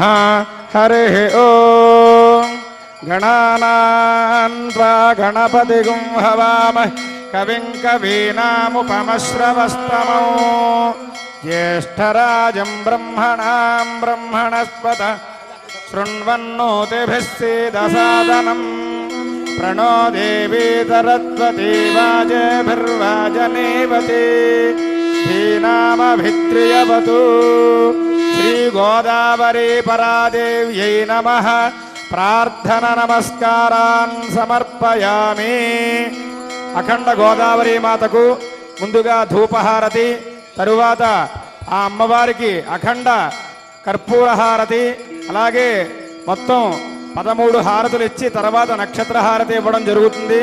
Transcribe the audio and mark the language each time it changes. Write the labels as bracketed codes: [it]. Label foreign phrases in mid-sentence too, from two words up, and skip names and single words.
[sa] హరి ఓం. గణానాన్ త్వా గణపతిగుం హవామహే కవిం కవీనాముపమశ్రవస్తమో జ్యేష్ఠరాజం బ్రహ్మణాం బ్రహ్మణస్పత శృణ్వన్నోతిభిः सीदसादनं प्रणो देवी सरस्वती वाजेभिर्वाजनेवती धीनामभित्रियवतु. श्रीगोदावरी परादेव्यै नमः. ప్రార్థన నమస్కారాన్ సమర్పయామి. [te] అఖండ గోదావరి మాతకు ముందుగా ధూపహారతి, తరువాత ఆ అమ్మవారికి అఖండ కర్పూర హారతి, అలాగే మొత్తం 13 హారతులు ఇచ్చి తర్వాత నక్షత్ర హారతి ఇవ్వడం జరుగుతుంది.